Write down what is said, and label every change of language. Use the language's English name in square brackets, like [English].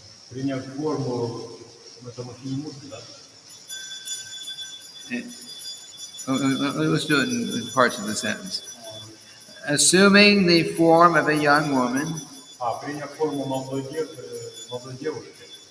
[Russian] Приняв форму, это Mohini Murti, да? [English] Let's do it in parts of the sentence. Assuming the form of a young woman, [Russian] Приняв форму молодой девушки,